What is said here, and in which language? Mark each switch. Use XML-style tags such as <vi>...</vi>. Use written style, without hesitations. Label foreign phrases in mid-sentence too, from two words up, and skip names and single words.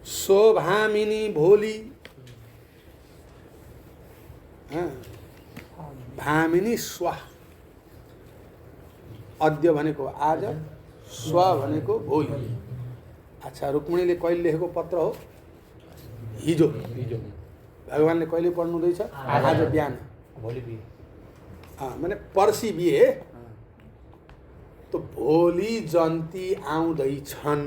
<sa>शोभामिनी भोलि, भामिनी स्वा,</sa> <ne>अद्य भनेको आज, स्व भनेको भोलि। अच्छा, रुक्मिणीले कहिले लेखेको पत्र हो? हिजो। भगवानले कहिले पढ्नु हुँदैछ? आज बिहान। भोलि बिहे। माने पर्सि बिहे, तो भोलि जन्ती आउँदैछन्।</ne>